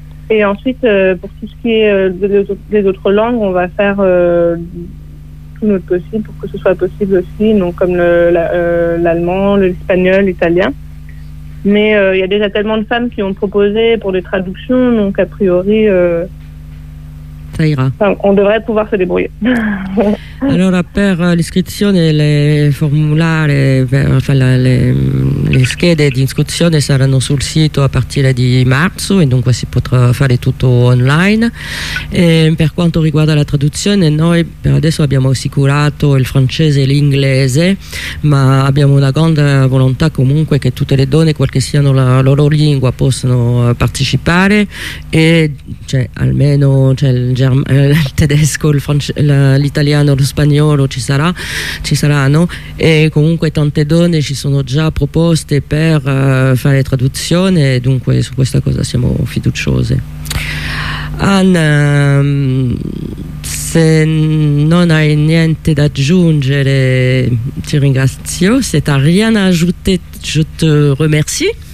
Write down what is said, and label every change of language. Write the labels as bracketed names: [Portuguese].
[French] Et ensuite, pour tout ce qui est des autres langues, on va faire tout notre possible pour que ce soit possible aussi, donc comme l'allemand, l'espagnol, l'italien. Mais il y a déjà tellement de femmes qui ont proposé pour des traductions, donc a priori... Ça ira. On devrait pouvoir se débrouiller. [Italian] Alors, per l'iscrizione, le formulari, le schede di iscrizione saranno sul sito a partire di marzo, e dunque si potrà fare tutto online. E per quanto riguarda la traduzione, noi per adesso abbiamo assicurato il francese e l'inglese, ma abbiamo una grande volontà comunque che tutte le donne, qualche siano la loro lingua, possano partecipare, e cioè, almeno il tedesco, l'italiano, lo spagnolo ci saranno, e comunque tante donne ci sono già proposte per fare traduzione, dunque su questa cosa siamo fiduciose. Anna, se non hai niente da aggiungere, ti ringrazio. [French] Se t'as rien à ajouter, je te remercie.